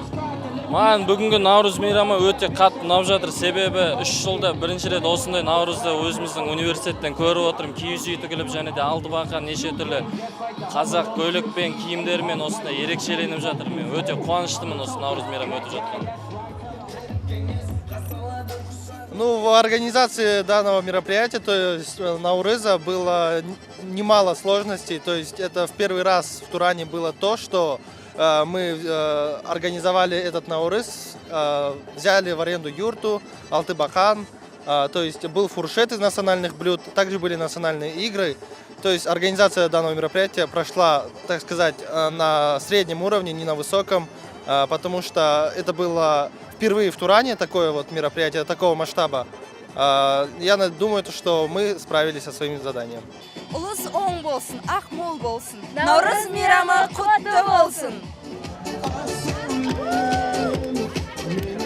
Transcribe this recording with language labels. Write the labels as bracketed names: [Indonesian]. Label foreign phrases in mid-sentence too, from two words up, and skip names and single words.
[Kazakh] Маған бүгінгі Наурыз мейрамы өте қатты ұнап жатыр. Себебі 3 жылда бірінші рет осындай Наурызды өзіміздің университеттен көріп отырмын. Киіз үй тігіліп, және де алтыбақан неше түрлі қазақ көйлек пен киімдермен осындай ерекшеленіп жатыр. Мен өте қуаныштымын осы Наурыз мейрамы өтіп жатқан. [Russian] Ну, в организации данного мероприятия, то есть Наурыза, было немало сложностей. То есть это в первый раз в Туране было то, что мы организовали этот Наурыз, взяли в аренду юрту, алтыбақан, то есть был фуршет из национальных блюд, также были национальные игры. То есть организация данного мероприятия прошла, так сказать, на среднем уровне, не на высоком, потому что это было впервые в Туране такое вот мероприятие такого масштаба. Я думаю, что мы справились со своим заданием. [Kazakh] Ұлыс оң болсын, ақ мол болсын. Наурыз мейрамы құтты болсын.